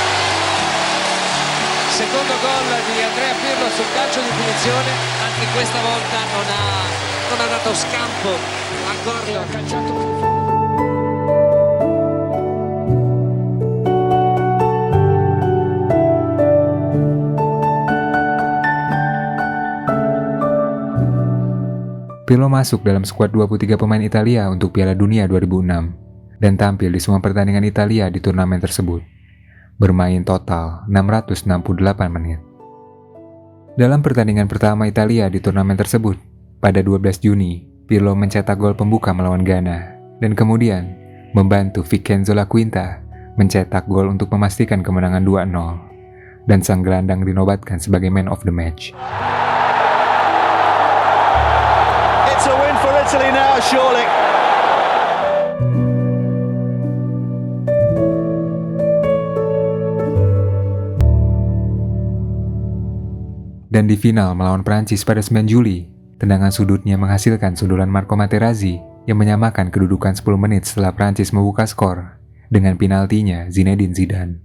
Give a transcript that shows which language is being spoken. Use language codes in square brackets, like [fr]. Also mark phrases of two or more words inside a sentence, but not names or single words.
[it] Secondo gol di Andrea Pirlo sul calcio di punizione, anche questa volta non ha dato scampo a Gordon. [id] Pirlo masuk dalam skuad 23 pemain Italia untuk Piala Dunia 2006 dan tampil di semua pertandingan Italia di turnamen tersebut, bermain total 668 menit. Dalam pertandingan pertama Italia di turnamen tersebut, pada 12 Juni, Pirlo mencetak gol pembuka melawan Ghana, dan kemudian membantu Vincenzo La Quinta mencetak gol untuk memastikan kemenangan 2-0, dan sang gelandang dinobatkan sebagai [en] man of the match. It's a win for Italy now, surely. [id] Dan di final melawan Prancis pada 9 Juli, tendangan sudutnya menghasilkan sundulan Marco Materazzi yang menyamakan kedudukan 10 menit setelah Prancis membuka skor dengan penaltinya Zinedine Zidane.